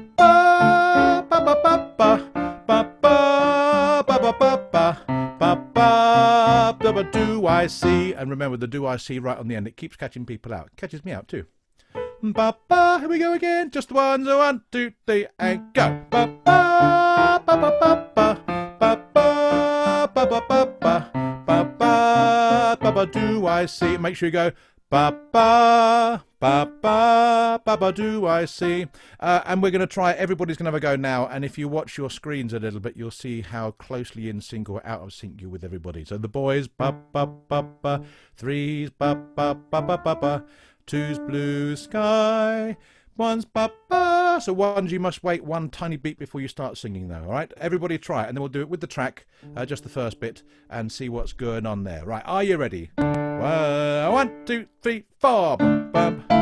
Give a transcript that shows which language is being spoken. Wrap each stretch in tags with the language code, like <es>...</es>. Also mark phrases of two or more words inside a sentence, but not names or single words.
<en>Ba-ba-ba-ba. Ba-ba. Ba-ba-ba-ba. Ba-ba. Do I see? And remember the do I see right on the end. It keeps catching people out. It catches me out too. Ba-ba. Here we go again. Just the ones. 1, 2, 3, and go. Ba-ba. Ba-ba-ba-ba. Ba-ba, do I see? Make sure you go ba-ba, ba-ba, ba-ba, do I see? And we're going to try, everybody's going to have a go now, and if you watch your screens a little bit, you'll see how closely in sync or out of sync you're with everybody. So the boys, ba-ba-ba-ba, threes, ba-ba-ba-ba-ba, twos, blue sky, ones, ba-ba. So ones, you must wait one tiny beat before you start singing though, all right? Everybody try it, and then we'll do it with the track, just the first bit, and see what's going on there. Right, are you ready? 1, 2, 3, 4. Bum, bum.</en>